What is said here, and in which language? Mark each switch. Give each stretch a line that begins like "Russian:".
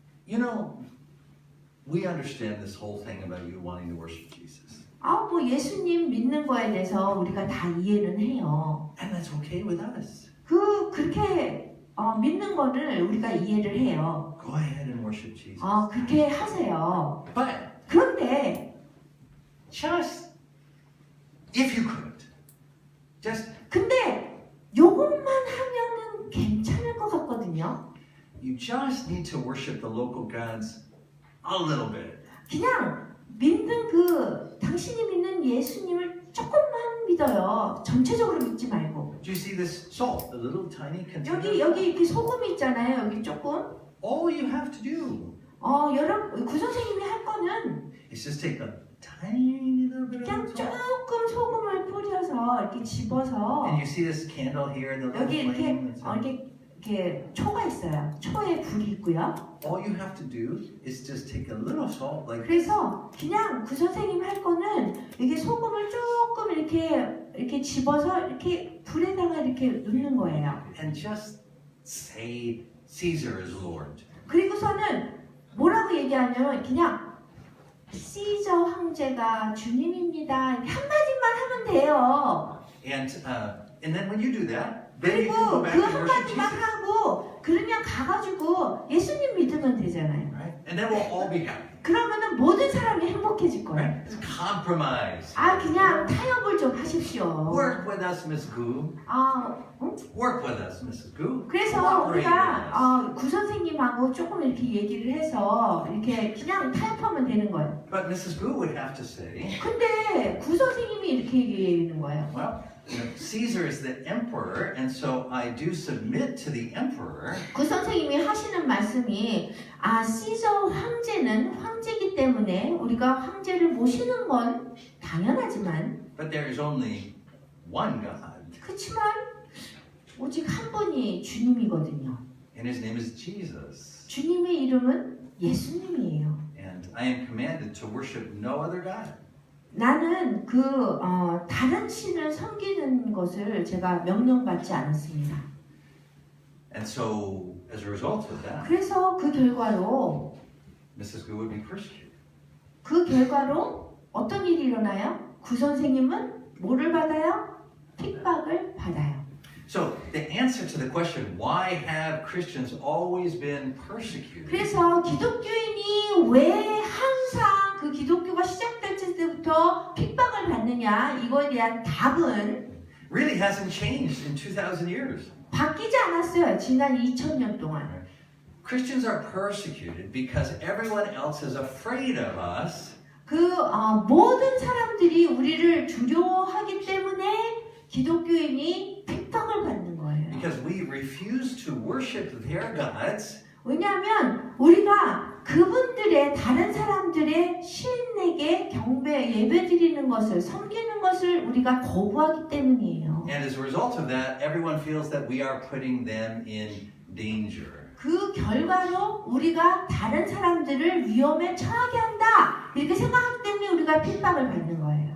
English: you know, we understand this whole thing about you wanting to worship Jesus.
Korean: 뭐 예수님 믿는 거에 대해서 우리가 다 이해는 해요.
English: And that's okay with us.
Korean: 그렇게 믿는 거를 우리가 이해를 해요.
English: Go ahead and worship Jesus.
Korean: 그렇게 하세요.
English: But
Korean: 그런데
English: just, if you could, just
Korean: 근데 요것만 하면은 괜찮을 것 같거든요.
English: you just need to worship the local gods a little bit.
Korean: 그냥 믿는 당신이 믿는 예수님을 조금만 믿어요. 전체적으로 믿지 말고.
English: Do you see this salt, the little tiny container?
Korean: 여기 이렇게 소금이 있잖아요. 여기 조금.
English: All you have to do
Korean: 여러분 구선생님이 할 거는
English: is just take a tiny little bit of
Korean: 그냥
English: salt.
Korean: 조금 소금을 뿌려서 이렇게 집어서
English: And you see this candle here in the little
Korean: 여기 이렇게
English: flame. That's it.
Korean: 이렇게 초가 있어요. 초에 불이 있고요.
English: All you have to do is just take a little salt, like
Korean: 그래서 그냥 구선생님 할 거는 이게 소금을 조금 이렇게 집어서 이렇게 불에다가 이렇게 놓는 거예요.
English: and just say Caesar is Lord.
Korean: 그리고서는 뭐라고 얘기하냐면 그냥 시저 황제가 주님입니다. 이렇게 한마디만 하면 돼요.
English: And then when you do that, then you can
Korean: 그리고
English: go back
Korean: 그
English: and worship
Korean: 한마디만
English: Jesus.
Korean: 하고 그러면 가가지고 예수님 믿으면 되잖아요.
English: Right? And then we'll all be happy.
Korean: 그러면은 모든 사람이 행복해질 거예요.
English: Right? It's compromise.
Korean: 그냥 타협을 좀 하십시오.
English: Work with us, Miss Gu. Work with us, Mrs. Gu.
Korean: 그래서
English: Cooperate with us.
Korean: 우리가 구선생님하고 조금 이렇게 얘기를 해서 이렇게 그냥 타협하면 되는 거예요.
English: But Mrs. Gu would have to say,
Korean: 근데 구선생님이 이렇게 얘기하는 거예요.
English: well, Caesar is the emperor, and so I do submit to the emperor.
Korean: 구선생님이 하시는 말씀이 시저 황제는 황제이기 때문에 우리가 황제를 모시는 건 당연하지만
English: But there is only one God,
Korean: 그렇지만 오직 한 분이 주님이거든요.
English: and his name is Jesus.
Korean: 주님의 이름은 예수님이에요.
English: And I am commanded to worship no other God.
Korean: 나는 다른 신을 섬기는 것을 제가 명령받지 않았습니다.
English: And so, as a result of that,
Korean: 그래서 그 결과로
English: Mrs. Gu would be persecuted.
Korean: 어떤 일이 일어나요? 구선생님은 뭐를 받아요? 핍박을 받아요.
English: So, the answer to the question, why have Christians always been persecuted?
Korean: 그래서 기독교인이 왜 항상 그 기독교가 시작될 때부터 핍박을 받느냐 이거에 대한 답은
English: Really hasn't changed in 2,000 years.
Korean: 바뀌지 않았어요. 지난 2000년 동안.
English: Christians are persecuted because everyone else is afraid of us.
Korean: 모든 사람들이 우리를 두려워하기 때문에 기독교인이 핍박을 받는 거예요.
English: Because we refuse to worship their gods.
Korean: 왜냐하면 우리가 그분들의 다른 사람들의 신에게 경배 예배드리는 것을 섬기는 것을 우리가 거부하기 때문이에요.
English: And as a result of that, everyone feels that we are putting them in danger.
Korean: 그 결과로 우리가 다른 사람들을 위험에 처하게 한다 이렇게 생각하기 때문에 우리가 핍박을 받는 거예요.